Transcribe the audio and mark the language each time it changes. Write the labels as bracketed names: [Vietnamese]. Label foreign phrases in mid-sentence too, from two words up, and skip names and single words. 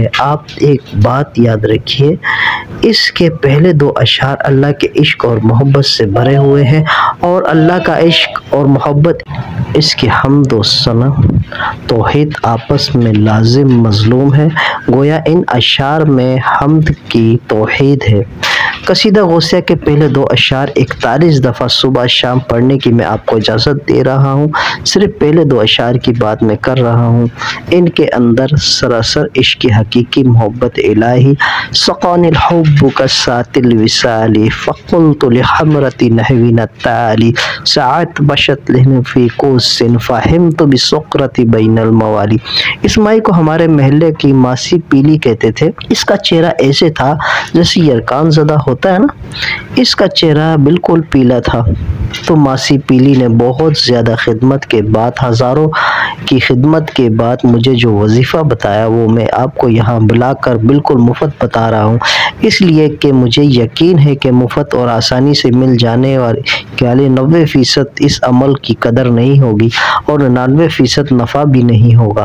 [Urdu] آپ ایک بات یاد رکھیے، اس کے پہلے 2 اشعار اللہ کے عشق اور محبت سے بھرے ہوئے ہیں، اور اللہ کا عشق اور محبت، اس کی حمد و ثنا، توحید آپس میں لازم مظلوم ہے، گویا ان اشعار میں حمد کی توحید ہے۔ قصیدہ غوثیہ کے پہلے 2 اشعار 41 دفعہ صبح شام پڑھنے کی میں آپ کو اجازت دے رہا ہوں، صرف پہلے 2 اشعار کی بات میں کر رہا ہوں۔ ان کے اندر سراسر عشق حقیقی، محبت الہی، [Arabic] سقانی الحب کسات الوصال، فقلت لحمرت نحوین التعالی، ساعت بشت لہن فی کوس فہمت بسقرت بین الموالی۔ [Urdu] اس مائی کو ہمارے محلے کی ماسی پیلی کہتے تھے۔ اس کا چہرہ ایسے تھا جیسے یرکان زدہ ہوتا ہے نا، اس کا چہرہ بالکل پیلا تھا۔ تو ماسی پیلی نے بہت زیادہ خدمت کے بعد، ہزاروں کی خدمت کے بعد مجھے جو وظیفہ بتایا، وہ میں آپ کو یہاں بلا کر بالکل مفت بتا رہا ہوں، اس لیے کہ مجھے یقین ہے کہ مفت اور آسانی سے مل جانے والے 90% اس عمل کی قدر نہیں ہوگی اور 99% نفع بھی نہیں ہوگا۔